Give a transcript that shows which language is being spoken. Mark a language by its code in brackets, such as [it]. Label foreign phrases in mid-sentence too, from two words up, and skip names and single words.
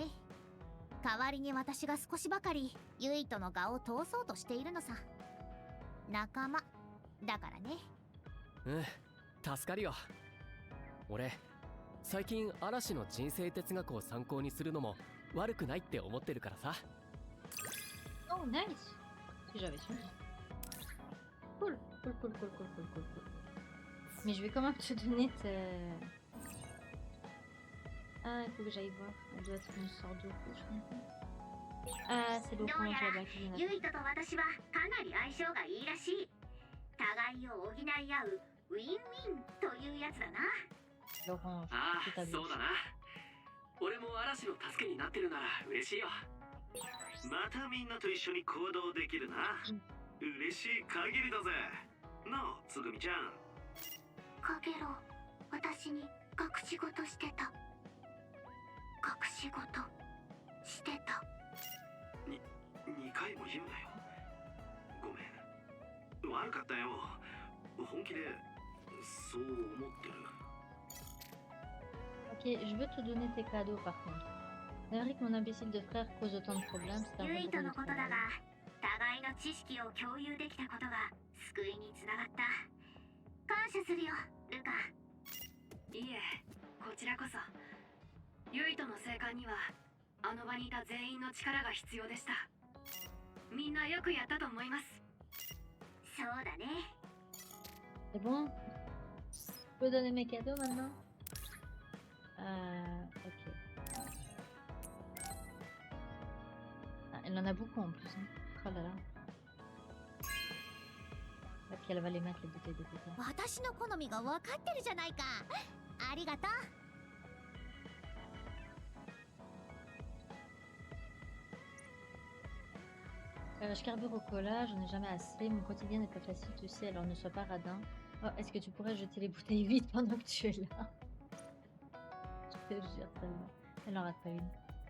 [ja] 代わりに私が少しばかりユイとの我を通そうとしているのさ。仲間だからね。うん、助かるよ。俺最近嵐の人生哲学を参考にするのも悪くないって思ってるからさ。 [en] Oh nice. [fr] Si j'avais su. Cool, cool, cool, cool, cool, cool, cool, cool. Mais je vais quand même te donner ta... Ah, il faut que j'aille voir. Elle doit être une sorte d'eau. Ah, c'est l'eau qu'on a là qui vient d'appeler. [ja] ユイトと私はかなり相性がいいらしい。互いを補い合うウィンウィンというやつだな。 [fr] L'orange, [ja] あ [fr] c'est ta [ja] あ、そう [fr] bouche. [ja] だな。俺も嵐の助けになってるなら嬉しいよ。またみんなと一緒に行動できるな。嬉しい限りだぜ。なあ、つぐみちゃん。かげろう、私に隠し事してた。隠し事してた。 2回も言うなよ。ごめん。悪かったよ。本気でそう思ってる。 [fr] Ok, je veux te donner tes cadeaux par contre. C'est vrai que mon imbécile de frère cause autant de problèmes, c'est un [ja] ユイ [fr] vrai [ja] ト [fr] gros [ja] のことだが [fr] problème. [ja] 互いの知識を共有できたことが救いにつながった。感謝するよルカ。いえ、こちらこそ。ユイトの生還にはあの場にいた全員の力が必要でした。みんなよくやったと思います。そうだね。 [fr] C'est bon? Je peux donner mes cadeaux maintenant? Ok. Ah, elle en a beaucoup en plus. Hein. Oh là là. Et puis elle va les mettre les bouteilles de coca. [ja] 私の好みが分かってるじゃないか。ありがとう。 [fr] Je carbure au cola, j'en ai jamais assez. Mon quotidien n'est pas facile, tu sais, alors ne sois pas radin. Oh, est-ce que tu pourrais jeter les bouteilles vides pendant que tu es là? Je te jure, celle-là. Elle en rate pas une.